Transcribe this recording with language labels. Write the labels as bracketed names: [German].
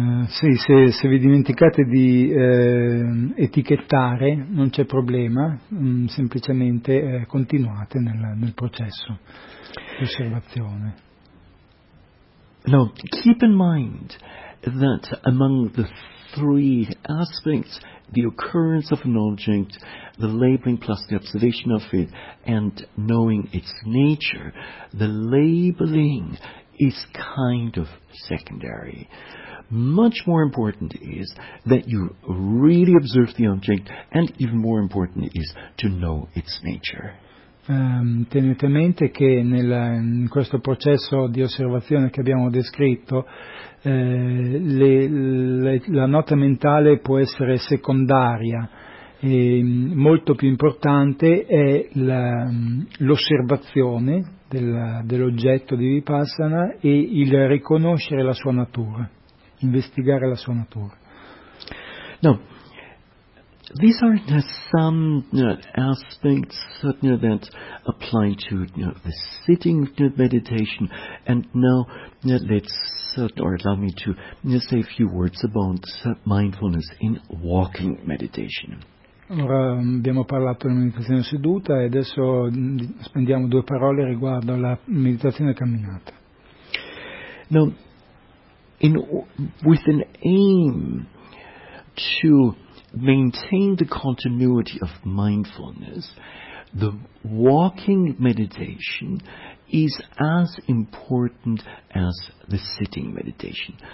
[Italian] Se vi dimenticate di etichettare, non c'è problema, semplicemente continuate nel processo di osservazione. [English] No, keep in mind that among the three aspects, the occurrence of an object, the labeling plus the observation of it, and knowing its nature, the labeling is kind of secondary. Much more important is that you really observe the object, and even more important is to know its nature. [Italian] Tenete a mente che in questo processo di osservazione che abbiamo descritto, la nota mentale può essere secondaria, e molto più importante è l'osservazione dell'oggetto di Vipassana e il riconoscere la sua natura, investigare la sua natura. No. [English] These are some aspects that apply to the sitting meditation. And now allow me to say a few words about mindfulness in walking meditation. [Italian] Ora abbiamo parlato della meditazione seduta e adesso spendiamo due parole riguardo alla meditazione camminata. [English] Now, with an aim to maintain the continuity of mindfulness, the walking meditation is as important as the sitting meditation.